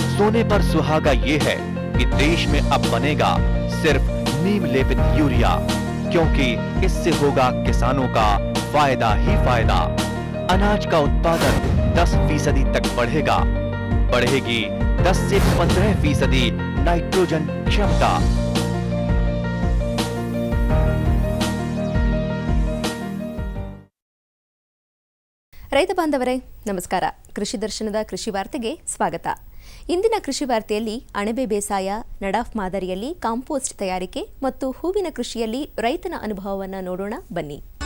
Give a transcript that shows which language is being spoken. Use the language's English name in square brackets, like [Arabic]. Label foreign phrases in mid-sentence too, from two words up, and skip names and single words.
[Hindi] सोने पर सुहागा ये है कि देश में अब बनेगा सिर्फ नीम लेपित यूरिया, क्योंकि इससे होगा किसानों का फायदा ही फायदा। अनाज का उत्पादन 10% तक बढ़ेगा, बढ़ेगी 10 से 15% नाइट्रोजन क्षमता। [Kannada] ರೈತ ಬಾಂಧವರೇ ನಮಸ್ಕಾರ. ಕೃಷಿ ದರ್ಶನದ ಕೃಷಿ ವಾರ್ತೆಗೆ ಸ್ವಾಗತ. ಇಂದಿನ ಕೃಷಿ ವಾರ್ತೆಯಲ್ಲಿ ಅಣಬೆ ಬೇಸಾಯ, ನಡಾಫ್ ಮಾದರಿಯಲ್ಲಿ ಕಾಂಪೋಸ್ಟ್ ತಯಾರಿಕೆ ಮತ್ತು ಹೂವಿನ ಕೃಷಿಯಲ್ಲಿ ರೈತನ ಅನುಭವವನ್ನು ನೋಡೋಣ ಬನ್ನಿ.